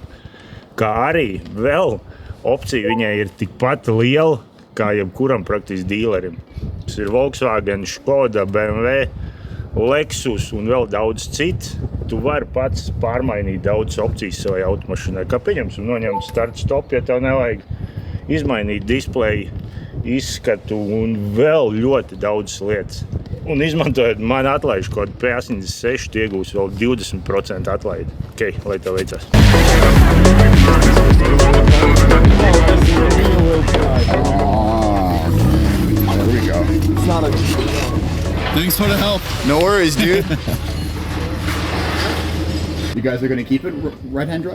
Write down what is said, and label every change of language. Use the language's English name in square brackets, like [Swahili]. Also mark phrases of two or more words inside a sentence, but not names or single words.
[Latvian] Kā arī vēl opcija viņai ir tikpat liela, kā jebkuram praktiski dīlerim. Tas ir Volkswagen, Škoda, BMW, Lexus un vēl daudz cits. Tu vari pats pārmainīt daudzas opcijas savai automašīnai. Kā pieņemsim, noņemt [English] start stop, [Latvian] ja tev nevajag izmainīt displeju, izskatu un vēl ļoti daudzas lietas. Un izmantojot mani atlaižu kodu P86, tu iegūsi vēl 20% atlaidi. Ok, lai tev veicās. [English] There we go. Thanks for the help. No worries, dude. You guys are going to keep it right-hand drive?